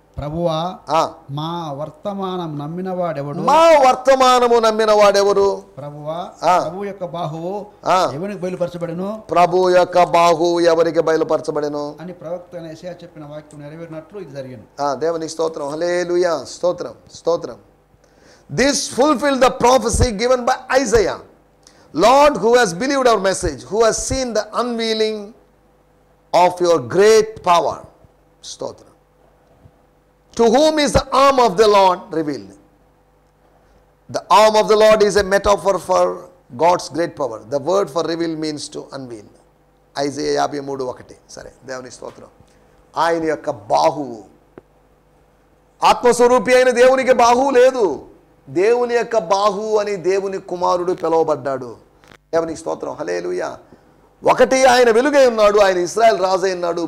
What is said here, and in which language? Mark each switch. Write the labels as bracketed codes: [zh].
[te] ప్రభువా, మా వర్తమానం నమ్మిన వాడెవడు? మా వర్తమానము నమ్మిన వాడెవరు? ప్రభువా, ప్రభు యొక్క బాహువు ఎవరికి బయలుపరచబడెను? ప్రభు యొక్క బాహు ఎవరికి బయలుపరచబడెను అని ప్రవక్త యెషయా చెప్పిన వాక్యం నెరవేరినట్లు ఇది జరిగింది. దేవునికి స్తోత్రం. హల్లెలూయా. స్తోత్రం, స్తోత్రం. [en] This fulfilled the prophecy given by Isaiah. Lord, who has believed our message, who has seen the unveiling of your great power. Stotram. To whom is the arm of the Lord revealed? The arm of the Lord is a metaphor for God's great power. The word for reveal means to unveil. [te] Isaiah 53:1. సరే, దేవుని స్తోత్రం. ఆయన యొక్క బాహువు, ఆత్మస్వరూపి అయిన దేవునికి బాహువు లేదు. దేవుని యొక్క బాహువు అని దేవుని కుమారుడు పిలువబడ్డాడు. దేవుని స్తోత్రం. హల్లెలూయా. ఒకటి, ఆయన వెలుగై ఉన్నాడు, ఆయన ఇశ్రాయేల్ రాజు అయి ఉన్నాడు.